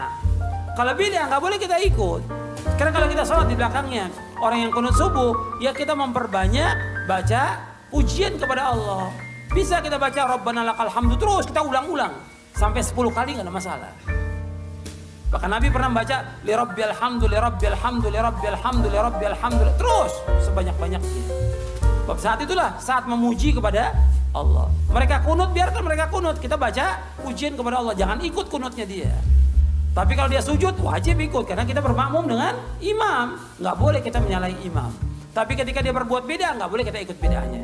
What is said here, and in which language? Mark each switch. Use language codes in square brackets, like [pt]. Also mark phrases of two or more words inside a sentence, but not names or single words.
[id] Kalau bid'ah nggak boleh kita ikut. Karena kalau kita sholat di belakangnya orang yang kunut subuh, ya kita memperbanyak baca pujian kepada Allah. Bisa kita baca [ar] ربنا لك الحمد [id] terus, kita ulang-ulang sampai 10 kali nggak ada masalah. Bahkan Nabi pernah baca [ar] لربي الحمد لربي الحمد لربي الحمد لربي الحمد [id] terus sebanyak-banyaknya. Sebab saat itulah saat memuji kepada Allah. Mereka kunut, biarkan mereka kunut, kita baca pujian kepada Allah, jangan ikut kunutnya dia. Tapi kalau dia sujud wajib ikut karena kita bermakmum dengan imam. Nggak boleh kita menyalahi imam. Tapi ketika dia berbuat beda nggak boleh kita ikut bedanya.